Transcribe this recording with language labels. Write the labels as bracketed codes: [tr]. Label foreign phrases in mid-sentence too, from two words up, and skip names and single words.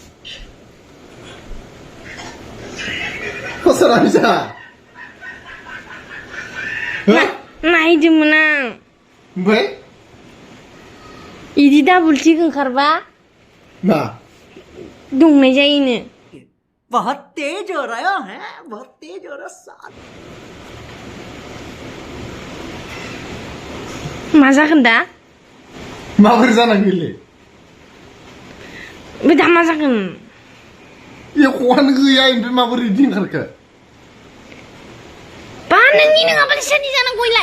[brx] कसरा bisa नायदोंमोन आं ओमफ्राय इदि डाबल टिक ओंखारबा मा दंनाय जायोनो [hi] बहुत तेज हो रहा है बहुत तेज हो रहा साथ [brx] मा जागोन दा माबोरै जानांगौलै बे दा मा जागोन एख'आनो गैया ओमफ्राय माबोरै इदि ओंखारखो बा नोंनि नङाबालाय सोरनि जानांगौ इलाय